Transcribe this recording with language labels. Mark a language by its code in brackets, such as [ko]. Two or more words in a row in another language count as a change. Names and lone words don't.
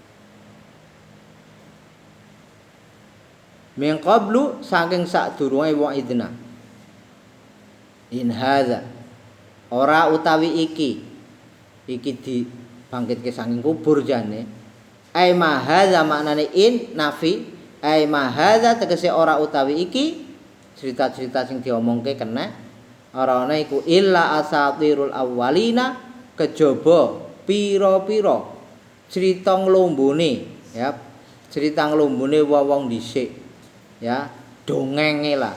[ar] من قبل [jv] saking sadurunge [ar] وإذنا. إن هذا [jv] ora utawi iki dibangkitke saking kubur jane. [ar] أي ما هذا [jv] maknane [ar] إن نافية, أي ما هذا [jv] tegese ora utawi iki cerita-cerita sing diomongke kena ora ana iku [ar] إلا أساطير الأولين [jv] kejaba pira-pira cerita nglombone ya, cerita nglombone wong dhisik ya, dongenge lah.